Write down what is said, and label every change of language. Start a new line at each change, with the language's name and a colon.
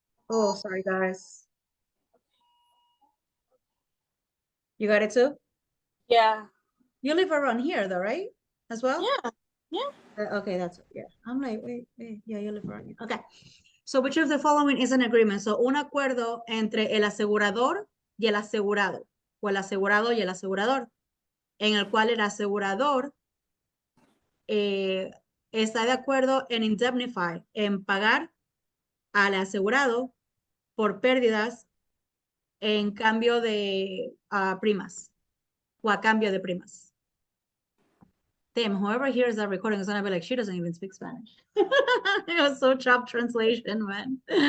English: Oh, sorry, guys. You got it too? Yeah. You live around here though, right? As well? Yeah. Yeah. Okay, that's, yeah. I'm like, wait, yeah, you live around here. Okay. So which of the following is an agreement?
Spanish: So un acuerdo entre el asegurador y el asegurado, o el asegurado y el asegurador, en el cual el asegurador está de acuerdo en indemnify, en pagar al asegurado por pérdidas en cambio de primas, o a cambio de primas.
English: Damn, whoever hears that recording is gonna be like, she doesn't even speak Spanish. It was so chopped translation, man.